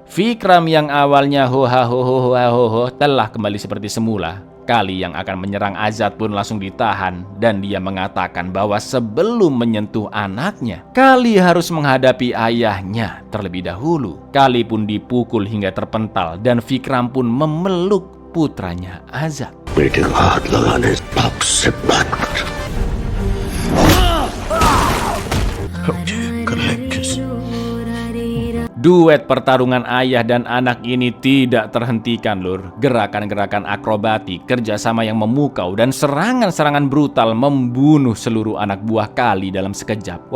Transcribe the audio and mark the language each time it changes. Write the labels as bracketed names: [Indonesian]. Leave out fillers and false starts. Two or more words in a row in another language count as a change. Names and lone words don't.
[Indonesian] Vikram yang awalnya ho telah kembali seperti semula. Kali yang akan menyerang Azad pun langsung ditahan dan dia mengatakan bahwa sebelum menyentuh anaknya, Kali harus menghadapi ayahnya terlebih dahulu. Kali pun dipukul hingga terpental dan Vikram pun memeluk putranya Azad. [Hindi] बेटे का हाथ लगाने बाप से बात कर [Indonesian] Duet pertarungan ayah dan anak ini tidak terhentikan, Lur. Gerakan-gerakan akrobatik, kerjasama yang memukau, dan serangan-serangan brutal membunuh seluruh anak buah Kali dalam sekejap.